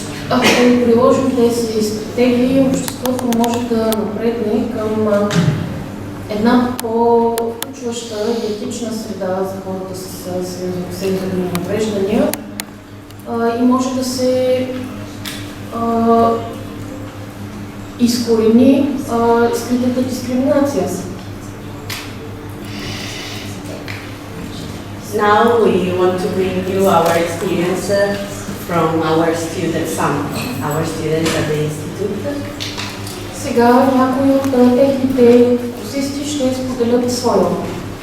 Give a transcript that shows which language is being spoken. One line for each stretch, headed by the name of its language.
Bulgarian: Ако приложим тези стратегии, обществото може да напредне към една по-включваща и етична среда за хората с сензорни увреждания и може да се изкорени скритата дискриминация.
English: Now we want to bring you our experience from our students, our students at the institute.
Bulgarian: Сега някои от техните курсисти ще споделят своя опит.